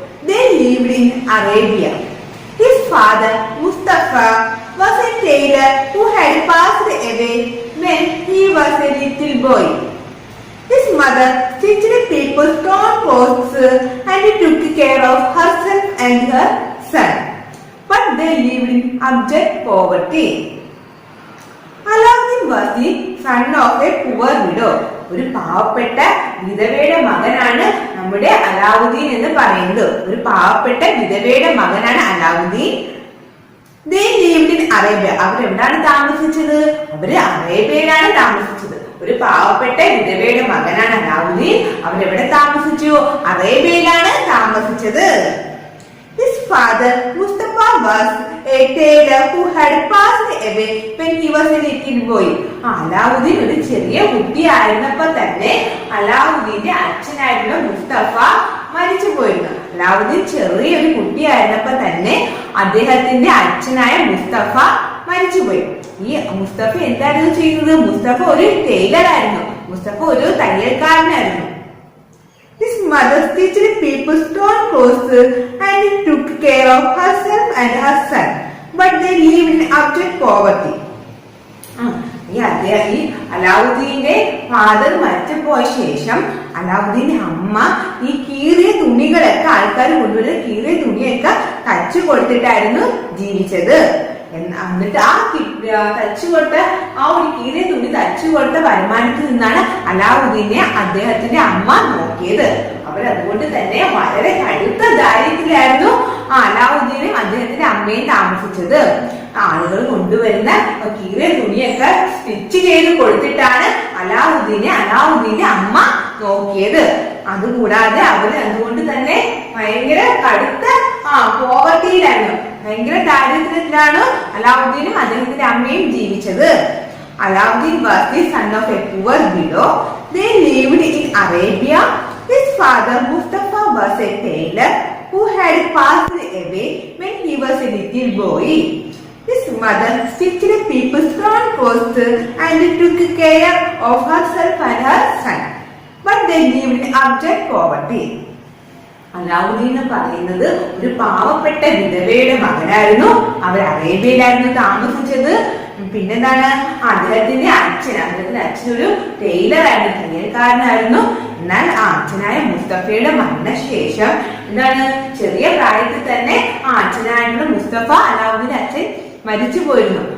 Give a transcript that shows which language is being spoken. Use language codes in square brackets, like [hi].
[en] They lived in Arabia. His father Mustafa was a tailor who had passed away when he was a little boy. His mother stitched people's torn clothes and took care of herself and her son. But they lived in abject poverty. Alauddin was the son of a poor widow. [ml] ഒരു പാവപ്പെട്ട വിധവയുടെ മകനാണ് നമ്മുടെ അലാവുദ്ദീൻ എന്ന് പറയുന്നത്. ഒരു പാവപ്പെട്ട വിധവയുടെ മകനാണ് Alauddin. [en] They lived in Arabia. [ml] അവരെവിടാണ് താമസിച്ചത്? അവര് അറേബ്യയിലാണ് താമസിച്ചത്. ഒരു പാവപ്പെട്ട വിധവയുടെ മകനാണ് അലാവുദ്ദീൻ. അവരെവിടെ താമസിച്ചു? അറേബ്യയിലാണ് താമസിച്ചത്. [en] His father Mustafa was a tailor who had passed away when he was a little boy. [ml] Alauddin ഒരു ചെറിയ കുട്ടിയായിരുന്നപ്പോൾ തന്നെ അലാവുദ്ദീന്റെ അച്ഛനായിട്ടുള്ള മുസ്തഫ മരിച്ചു പോയിരുന്നു. അലാവുദ്ദീൻ ചെറിയൊരു കുട്ടിയായിരുന്നപ്പോൾ തന്നെ അദ്ദേഹത്തിന്റെ അച്ഛനായ മുസ്തഫ മരിച്ചുപോയി. ഈ മുസ്തഫ എന്തായിരുന്നു ചെയ്യുന്നത്? മുസ്തഫ ഒരു ടൈലർ ആയിരുന്നു. മുസ്തഫ ഒരു തയ്യൽക്കാരനായിരുന്നു. [en] His mother stitched people's torn clothes and took care of herself and her son, but they lived in abject poverty. [ml] ഈ അലാവുദ്ദീന്റെ ഫാദർ മരിച്ചുപോയ ശേഷം അലാവുദ്ദീന്റെ അമ്മ ഈ കീറിയ തുണികളൊക്കെ ആൾക്കാർ കൊണ്ടുവരുന്ന കീറിയ തുണിയൊക്കെ തച്ചു കൊടുത്തിട്ടായിരുന്നു ജീവിച്ചത്. എന്നിട്ട് തച്ചു കൊടുത്ത ഒരു കീറിയ തുണി തച്ചു കൊടുത്ത വരുമാനത്തിൽ നിന്നാണ് അലാവുദ്ദീനെ അദ്ദേഹത്തിന്റെ അമ്മ നോക്കിയത്. അവരതുകൊണ്ട് തന്നെ വളരെ കടുത്ത ദാരിദ്ര്യത്തിലായിരുന്നു അലാവുദ്ദീനും അദ്ദേഹത്തിന്റെ അമ്മയും താമസിച്ചത്. ആളുകൾ കൊണ്ടുവരുന്ന കീറിയ തുണിയൊക്കെ സ്റ്റിച്ച് ചെയ്ത് കൊടുത്തിട്ടാണ് അലാവുദ്ദീന്റെ അമ്മ നോക്കിയത്. അതുകൂടാതെ അവര് അതുകൊണ്ട് തന്നെ ഭയങ്കര കടുത്ത പോവർട്ടിയിലായിരുന്നു. ഭയങ്കര ദാരിദ്ര്യത്തിലാണ് അലാവുദ്ദീനും അദ്ദേഹത്തിന്റെ അമ്മയും ജീവിച്ചത്. [en] Alauddin was the son of a poor widow. They lived in Arabia. His father Mustafa was a tailor who had passed away when he was a little boy. His mother stitched people's torn clothes and took care of herself and her son. But they lived in abject poverty. [ml] Alauddin എന്ന് പറയുന്നത് ഒരു പാവപ്പെട്ട വിധവയുടെ മകനായിരുന്നു. അവർ അറേബ്യയിലായിരുന്നു താമസിച്ചത്. പിന്നെന്താണ്? അദ്ദേഹത്തിന്റെ അച്ഛനൊരു ടൈലറായിരുന്നു, തയ്യൽക്കാരനായിരുന്നു. എന്നാൽ അച്ഛനായ മുസ്തഫയുടെ മരണശേഷം എന്താണ്, ചെറിയ പ്രായത്തിൽ തന്നെ അച്ഛനായിട്ടുള്ള മുസ്തഫ അലാവുദ്ദീന്റെ അച്ഛൻ മരിച്ചു പോയിരുന്നു.